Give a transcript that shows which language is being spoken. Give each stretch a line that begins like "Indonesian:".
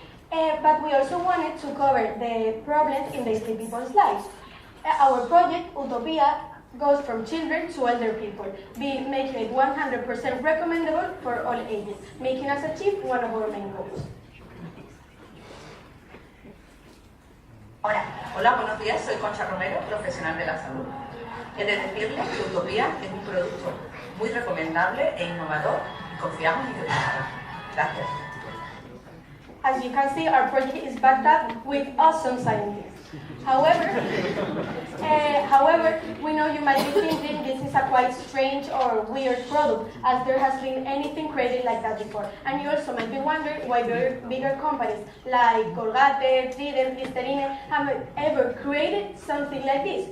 English: But we also wanted to cover the problems in daily people's lives. Our project, Utopia, goes from children to elder people, making it 100% recommendable for all ages, making us achieve one of our main goals.
Spanish: Hola, buenos días, soy Concha Romero, profesional de la salud. He de decirles que Utopia es un producto muy recomendable e innovador y confiamos en que triunfará. Gracias.
English: As you can see, our project is backed up with awesome scientists. However, we know you might be thinking this is a quite strange or weird product, as there has been anything created like that before. And you also might be wondering why bigger companies like Colgate, Trident, Listerine haven't ever created something like this.